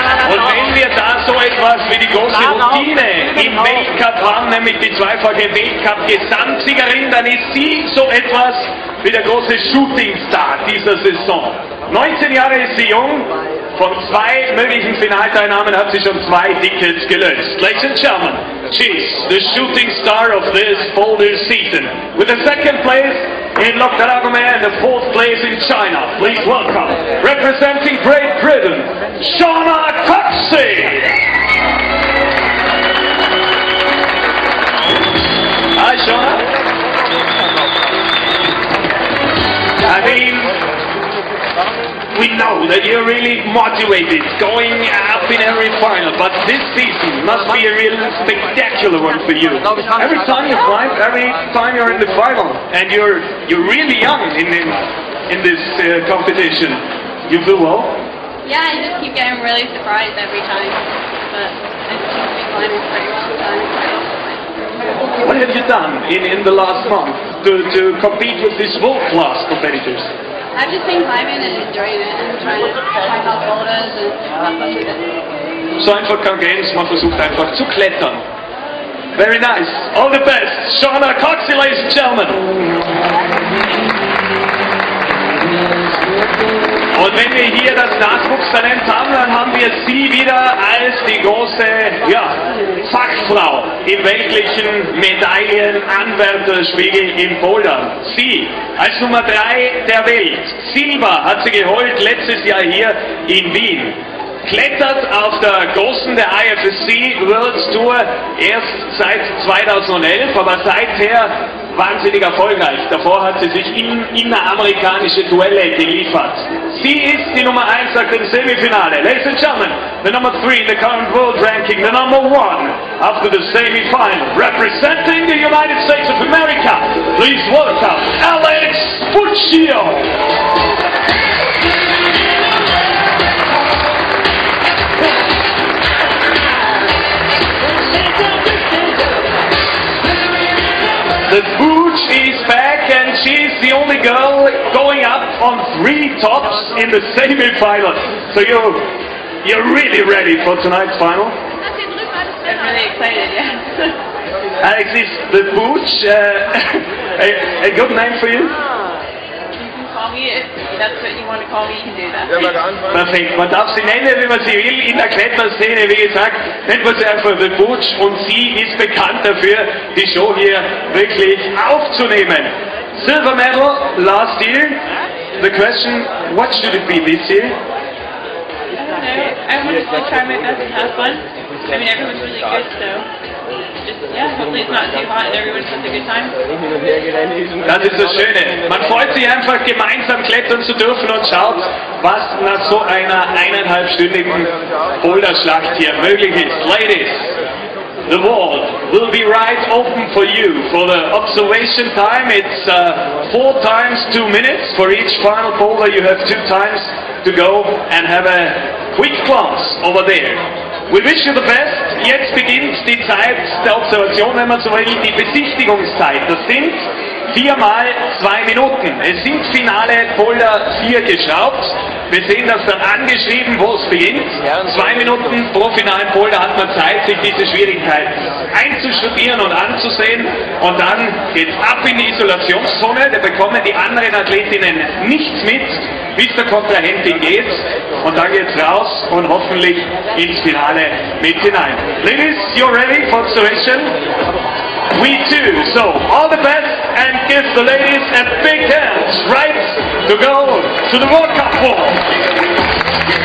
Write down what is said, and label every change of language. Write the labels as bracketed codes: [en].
[de] Und wenn wir da so etwas wie die große Routine im Weltcup haben, nämlich die zweifache Weltcup-Gesamtsiegerin, dann ist sie so etwas wie der große Shootingstar dieser Saison. 19 Jahre ist sie jung, von 2 möglichen Finalteilnahmen hat sie schon 2 Tickets gelöst. [en] Ladies and gentlemen, she's the shooting star of this Boulder season. With the 2nd place in Loktaragome and the 4th place in China. Please welcome, representing Great Britain, Shauna Coxey. Hi, Shauna. I mean, we know that you're really motivated, going up in every final, but this season must be a real spectacular one for you. Every time you climb, every time you're in the final, and you're really young in this competition. You feel well? Yeah, I just keep getting really surprised every time, but I just keep climbing pretty well, so I'm quite optimistic. What have you done in the last month to compete with these world-class competitors? I've just been climbing and enjoying it and trying to climb out boulders and have fun with it. [de] So einfach kein Games, man versucht einfach zu klettern. [en] Very nice. All the best. Shauna Coxey, ladies and gentlemen. [de] Und wenn wir hier das Nachwuchstalent haben, dann haben wir sie wieder als die große Fachfrau im weltlichen Medaillenanwärterspiegel im Boulder. Sie als Nummer 3 der Welt. Silber hat sie geholt letztes Jahr hier in Wien. Klettert auf der großen der IFSC World Tour erst seit 2011, aber seither wahnsinnig erfolgreich. Davor hat sie sich inneramerikanische Duelle geliefert. Sie ist die Nummer 1 nach dem Semifinale. [en] Ladies and gentlemen, the number 3 in the current world ranking, the number 1 after the semifinal, representing the United States of America. Please welcome Alex Puccio. The Booch is back and she's the only girl going up on 3 tops in the semi-final. So you're really ready for tonight's final? I'm really excited, yeah. Alex, is the Booch a good name for you? Call me if that's what you want to call me, you can do that. [de] Perfekt, man darf sie nennen, wie man sie will. In der Kletterszene, wie gesagt, nennt man sie einfach The Butch und sie ist bekannt dafür, die Show hier wirklich aufzunehmen. [en] Silver medal last year. The question, what should it be this year? I want to still try my best and have fun. I mean, everyone's really good, so hopefully it's not too hot and everyone has a good time. [de] Das ist das Schöne. Man freut sich einfach, gemeinsam klettern zu dürfen und schaut, was nach so einer 1,5-stündigen Boulderschlacht hier möglich ist. [en] Ladies, the wall will be right open for you for the observation time. It's 4 times 2 minutes. For each final boulder you have 2 times to go and have a quick glance over there. We wish you the best. [de] Jetzt beginnt die Zeit der Observation, wenn man so will, die Besichtigungszeit. Das sind 4 mal 2 Minuten. Es sind Finale Boulder 4 geschraubt. Wir sehen das dann angeschrieben, wo es beginnt. 2 Minuten pro finalen Boulder hat man Zeit, sich diese Schwierigkeit einzustudieren und anzusehen. Und dann geht's ab in die Isolationszone. Da bekommen die anderen Athletinnen nichts mit, bis der Kontrahentin geht. Und dann geht's raus und hoffentlich ins Finale mit hinein. [en] Ladies, you're ready for observation? We too. So, all the best and give the ladies a big hand, right, to go to the World Cup ball.